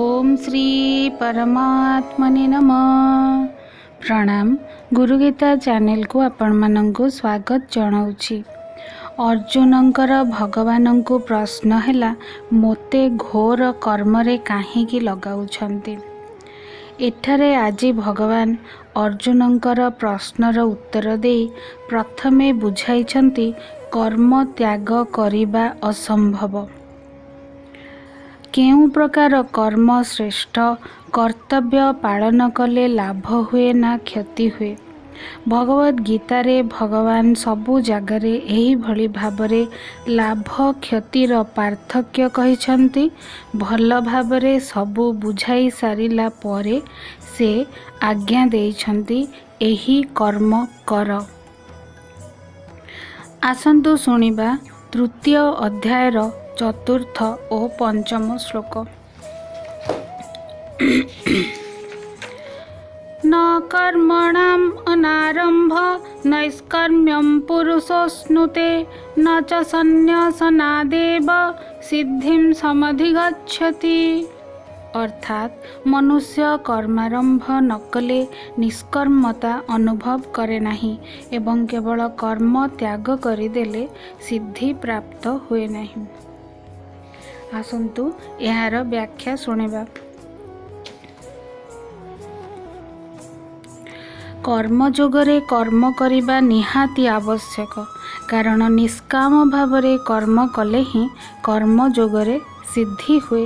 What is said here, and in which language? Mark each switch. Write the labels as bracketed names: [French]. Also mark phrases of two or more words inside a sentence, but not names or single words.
[Sanskrit] ओम श्री परमात्मने नमः। [Odia] प्रणाम। ଗୁରୁଗୀତା ଚ୍ୟାନେଲ କୁ ଆପଣ ମାନଙ୍କୁ ସ୍ୱାଗତ ଜଣାଉଛି। ଅର୍ଜୁନଙ୍କର ଭଗବାନ କୁ ପ୍ରଶ୍ନ ହେଲା ମୋତେ ଘୋର କର୍ମ ରେ କାହିଁକି ଲଗାଉଛନ୍ତି। ଏଠାରେ ଆଜି ଭଗବାନ ଅର୍ଜୁନଙ୍କର ପ୍ରଶ୍ନର ଉତ୍ତର ଦେଇ ପ୍ରଥମେ ବୁଝାଇଛନ୍ତି କର୍ମ ତ୍ୟାଗ କରିବା ଅସମ୍ଭବ। କେଉଁ ପ୍ରକାର କର୍ମ ଶ୍ରେଷ୍ଠ, କର୍ତ୍ତବ୍ୟ ପାଳନ କଲେ ଲାଭ ହୁଏ ନା କ୍ଷତି ହୁଏ। ଭଗବଦ ଗୀତା ରେ ଭଗବାନ ସବୁ ଜାଗାରେ ଏହି ଭଲି ଭାବରେ ଲାଭ କ୍ଷତିର ପାର୍ଥକ୍ୟ କହିଛନ୍ତି। ଭଲ ଭାବରେ ସବୁ ବୁଝାଇ ସାରିଲା ପରେ ସେ ଆଜ୍ଞା ଦେଇଛନ୍ତି ଏହି କର୍ମ କର। ଆସନ୍ତୁ ଶୁଣିବା ତୃତୀୟ ଅଧ୍ୟାୟର ଚତୁର୍ଥ ଓ ପଞ୍ଚମ ଶ୍ଳୋକ। [Sanskrit] न कर्मणाम् अनारंभ नैष्कर्म्यं पुरुषोऽश्नुते न च संन्यासनादेव सिद्धिं समधिगच्छति। [Odia] ଅର୍ଥାତ ମନୁଷ୍ୟ କର୍ମାରମ୍ଭ ନ କଲେ ନିଷ୍କର୍ମତା ଅନୁଭବ କରେ ନାହିଁ ଏବଂ କେବଳ କର୍ମ ତ୍ୟାଗ କରିଦେଲେ ସିଦ୍ଧି ପ୍ରାପ୍ତ ହୁଏ ନାହିଁ। ଆସନ୍ତୁ ଯାର ବ୍ୟାଖ୍ୟା ଶୁଣିବା। କର୍ମଯୋଗରେ କର୍ମ କରିବା ନିହାତି ଆବଶ୍ୟକ, କାରଣ ନିଷ୍କାମ ଭାବରେ କର୍ମ କଲେ ହିଁ କର୍ମଯୋଗରେ ସିଦ୍ଧି ହୁଏ।